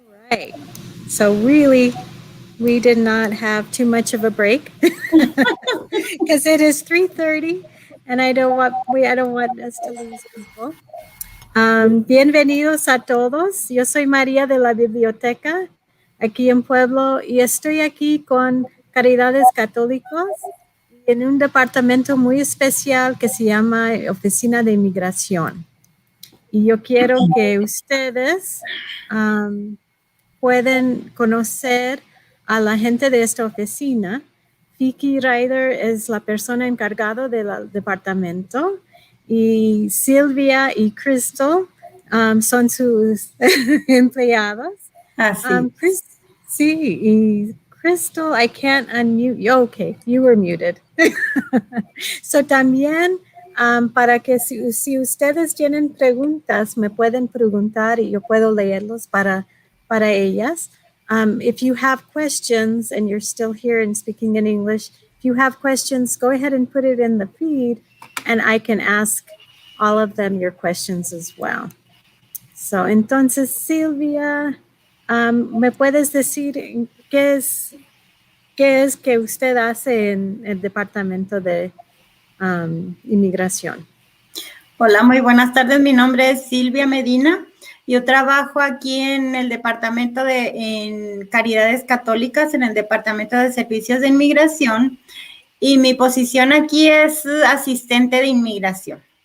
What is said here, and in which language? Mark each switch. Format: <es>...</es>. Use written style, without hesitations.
<en>Right. So really, we did not have too much of a break because it is 3:30, and I don't want us to lose people.</en> <es>Bienvenidos a todos. Yo soy María de la biblioteca aquí en Pueblo y estoy aquí con Caridades Católicos en un departamento muy especial que se llama Oficina de Inmigración. Y yo quiero que ustedes pueden conocer a la gente de esta oficina. Vicky Ryder es la persona encargada del departamento y Silvia y Crystal son sus empleados.</es> <en>Sí, y Crystal, I can't unmute you. Okay, you were muted.</en> <es>So también para que si ustedes tienen preguntas, me pueden preguntar y yo puedo leerlos para ellas.</es> <en>If you have questions and you're still here and speaking in English, if you have questions, go ahead and put it in the feed and I can ask all of them your questions as well.</en> <es>So, entonces, Silvia, ¿me puedes decir qué es que usted hace en el departamento de inmigración? Hola, muy buenas tardes. Mi nombre es Silvia Medina. Yo trabajo aquí en el departamento en Caridades Católicas, en el departamento de servicios de inmigración, y mi posición aquí es asistente de inmigración.</es>